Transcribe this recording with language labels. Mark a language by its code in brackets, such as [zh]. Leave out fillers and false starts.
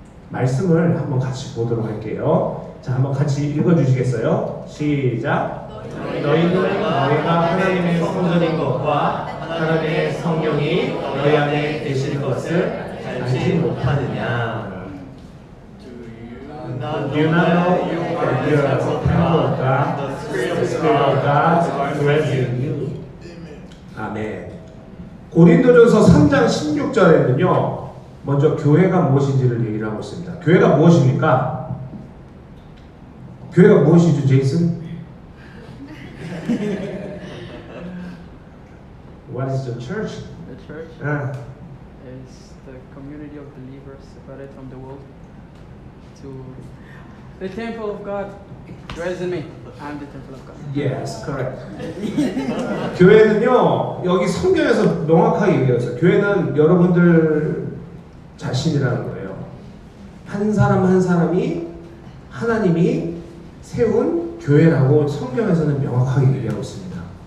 [ko] 말씀을 한번 같이 보도록 할게요. 자, 한번 같이 읽어주시겠어요? 시작. 너희는 너희가 하나님의 성전인 것과 하나님의 성령이 너희 안에 계실 것을 알지 못하느냐? [en] Do you not know that you are the temple of God, the Spirit of God dwells in you? [ko] 아멘. 고린도전서 3장 16절에는요, 먼저 교회가 무엇인지를 얘기를 하고 있습니다. 교회가 무엇입니까? 교회가 무엇이죠, 제이슨? [en] What is the church? The church is the community of believers separated from the world. To the temple of God dwells in me. I'm the temple of God. Yes, correct. [ko] 교회는요, 여기 성경에서 명확하게 얘기했어요. 교회는 여러분들 자신이라는 거예요. 한 사람 한 사람이 하나님이 세운 교회라고 성경에서는 명확하게 얘기하고 있습니다.